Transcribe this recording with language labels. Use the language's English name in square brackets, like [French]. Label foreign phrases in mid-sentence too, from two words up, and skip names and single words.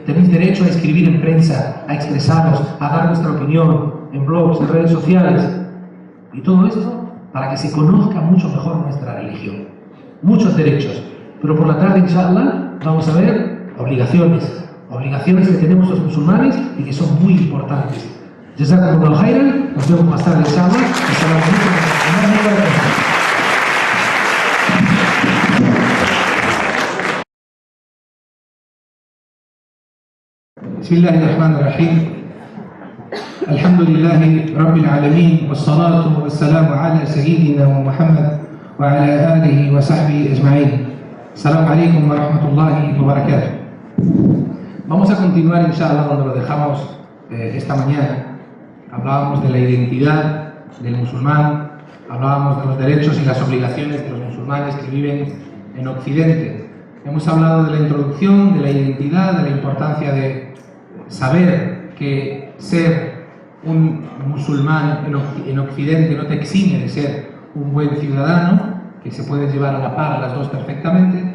[Spanish] Tenéis derecho a escribir en prensa, a expresaros, a dar vuestra opinión en blogs, en redes sociales. Y todo esto para que se conozca mucho mejor nuestra religión. Muchos derechos. Pero por la tarde, inshallah, vamos a ver obligaciones. Obligaciones que tenemos los musulmanes y que son muy importantes. [Arabic] جزاكم الله خيرا. [Spanish] Nos vemos más tarde, inshallah. [Arabic] السلام عليكم ورحمة الله وبركاته. بسم الله الرحمن الرحيم الحمد لله رب العالمين والصلاة والسلام على سيدنا محمد وعلى آله وصحبه أجمعين. السلام عليكم ورحمة الله وبركاته. [Spanish] Vamos a continuar, inshallah, donde lo dejamos esta mañana. Hablábamos de la identidad del musulmán, hablábamos de los derechos y las obligaciones de los musulmanes que viven en Occidente. Hemos hablado de la introducción, de la identidad, de la importancia de saber que ser un musulmán en Occidente no te exime de ser un buen ciudadano, que se puede llevar a la par las dos perfectamente.